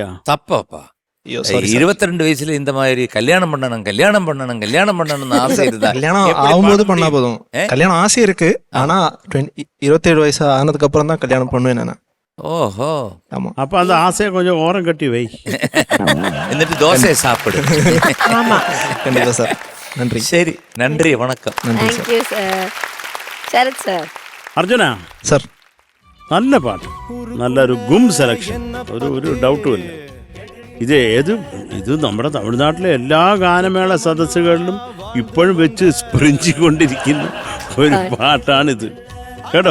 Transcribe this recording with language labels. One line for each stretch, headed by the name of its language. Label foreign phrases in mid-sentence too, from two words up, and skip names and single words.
Tamil: தப்பாப்பா. ஐயோ, சாரி சார். 22 வயசுல இந்த மாதிரி கல்யாணம் பண்ணணும்னு ஆசை இருந்தா கல்யாணம் எப்படி ஆகும்போது பாட பண்ணா முடியும்? போதும். கல்யாணம் ஆசை இருக்கு, ஆனா 27 வயசு ஆனதுக்கு அப்புறம் தான் கல்யாணம் பண்ணுவேன் நான். ஓஹோ. ஆமா. அப்ப அந்த ஆசையை கொஞ்சம் ஓரம் கட்டி வை.
Malayalam: എന്നിട്ട് ദോശ സാപ്പിடு.
Tamil: ஆமா, கண்டிப்பா சார். நன்றி.
Malayalam: ശരി, നന്ദി, വണക്കം.
Tamil: நன்றி
English: Thank
Tamil: சார்.
English: you sir.
Malayalam: ശരത് sir. അർജുന, സാർ, നല്ല പാട്ട്, നല്ലൊരു ഗും സെലക്ഷൻ, ഒരു ഡൗട്ടും ഇല്ല. ഇത് നമ്മുടെ തമിഴ്നാട്ടിലെ എല്ലാ ഗാനമേള സദസ്സുകളിലും ഇപ്പോഴും വെച്ച് സ്പ്രിഞ്ചിക്കൊണ്ടിരിക്കുന്ന ഒരു പാട്ടാണിത് കേട്ടോ.